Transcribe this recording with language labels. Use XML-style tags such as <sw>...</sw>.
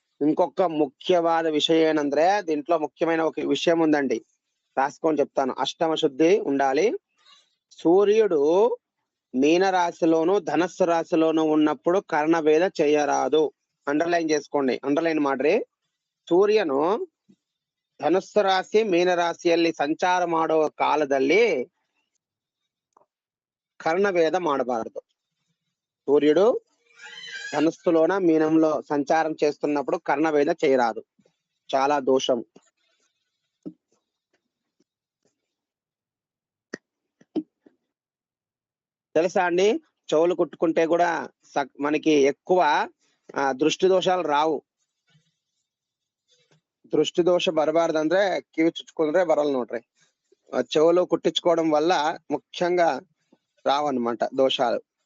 <te>ఇంకొక ముఖ్యవాద విషయం ఏంటంటే దీంట్లో ముఖ్యమైన ఒక విషయం ఉందండి, రాసుకొని చెప్తాను. అష్టమ శుద్ధి ఉండాలి. సూర్యుడు మీన రాశిలోను ధనస్సు రాశిలోను ఉన్నప్పుడు కర్ణభేద చేయరాదు. అండర్లైన్ చేసుకోండి,</te> <kn>ಅಂಡರ್ಲೈನ್ ಮಾಡ್ರಿ. ಸೂರ್ಯನು ಧನುಸ್ಸು ರಾಶಿ ಮೀನ ರಾಶಿಯಲ್ಲಿ ಸಂಚಾರ ಮಾಡುವ ಕಾಲದಲ್ಲಿ కర్ణభేద ಮಾಡಬಾರದು.</kn> <te>సూర్యుడు ధనుస్సులోన మీనంలో సంచారం చేస్తున్నప్పుడు కర్ణభేద చేయరాదు, చాలా దోషం. తెలుసా అండి? చెవులు కుట్టుకుంటే కూడా మనకి ఎక్కువ దృష్టి దోషాలు రావు.</te> <kn>దృష్టి దోష ಬರಬಾರ್ದಂದ್ರೆ ಕಿವಿ ಚುಚ್ಕೊಂಡ್ರೆ ಬರಲ್ಲ ನೋಡ್ರಿ.</kn> <te>చెవులు కుట్టించుకోవడం వల్ల ముఖ్యంగా రావన్నమాట దోషాలు.</te>